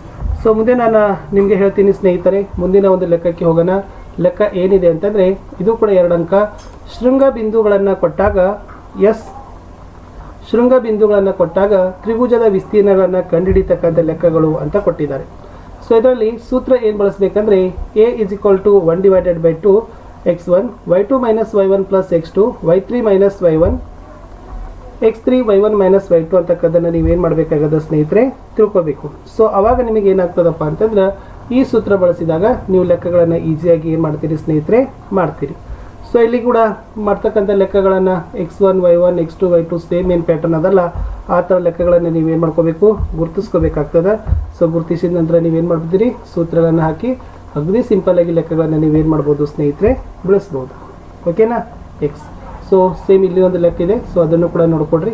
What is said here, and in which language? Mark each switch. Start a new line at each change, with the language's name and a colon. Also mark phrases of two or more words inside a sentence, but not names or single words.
Kannada: ಸೊ ಮುಂದೆ ನಾನು ನಿಮಗೆ ಹೇಳ್ತೀನಿ ಸ್ನೇಹಿತರೆ, ಮುಂದಿನ ಒಂದು ಲೆಕ್ಕಕ್ಕೆ ಹೋಗೋಣ. ಲೆಕ್ಕ ಏನಿದೆ ಅಂತಂದರೆ ಇದು ಕೂಡ 2 ಅಂಕ. ಶೃಂಗ ಬಿಂದುಗಳನ್ನು ಕೊಟ್ಟಾಗ ತ್ರಿಭುಜದ ವಿಸ್ತೀರ್ಣಗಳನ್ನು ಕಂಡುಹಿಡಿತಕ್ಕಂಥ ಲೆಕ್ಕಗಳು ಅಂತ ಕೊಟ್ಟಿದ್ದಾರೆ. ಸೊ ಇದರಲ್ಲಿ ಸೂತ್ರ ಏನು ಬಳಸಬೇಕಂದ್ರೆ a = 1/2 x1 y2 - y1 ಪ್ಲಸ್ x2 y3 - y1 x3 y1 - y2 ಅಂತಕ್ಕಂಥದ್ದನ್ನು ನೀವೇನು ಮಾಡಬೇಕಾಗದ ಸ್ನೇಹಿತರೆ ತಿಳ್ಕೊಬೇಕು. ಸೊ ಅವಾಗ ನಿಮಗೆ ಏನಾಗ್ತದಪ್ಪ ಅಂತಂದ್ರೆ ಈ ಸೂತ್ರ ಬಳಸಿದಾಗ ನೀವು ಲೆಕ್ಕಗಳನ್ನು ಈಸಿಯಾಗಿ ಏನು ಮಾಡ್ತೀರಿ ಸ್ನೇಹಿತರೆ ಮಾಡ್ತೀರಿ. ಸೊ ಇಲ್ಲಿ ಕೂಡ ಮಾಡ್ತಕ್ಕಂಥ ಲೆಕ್ಕಗಳನ್ನು x1 y1 x2 y2 ಸೇಮ್ ಏನು ಪ್ಯಾಟರ್ನ್ ಅದಲ್ಲ ಆ ಥರ ಲೆಕ್ಕಗಳನ್ನು ನೀವೇನು ಮಾಡ್ಕೋಬೇಕು, ಗುರುತಿಸ್ಕೋಬೇಕಾಗ್ತದೆ. ಸೊ ಗುರುತಿಸಿದ ನಂತರ ನೀವೇನು ಮಾಡ್ಬಿಡ್ತೀರಿ, ಸೂತ್ರಗಳನ್ನು ಹಾಕಿ ಅಗದಿ ಸಿಂಪಲ್ಲಾಗಿ ಲೆಕ್ಕಗಳನ್ನು ನೀವೇನು ಮಾಡ್ಬೋದು ಸ್ನೇಹಿತರೆ ಬಿಡಿಸ್ಬೋದು. ಓಕೆನಾ? ಎಕ್ಸ್. ಸೊ ಸೇಮ್ ಇಲ್ಲಿ ಒಂದು ಲೆಕ್ಕ ಇದೆ. ಸೊ ಅದನ್ನು ಕೂಡ ನೋಡ್ಕೊಡ್ರಿ.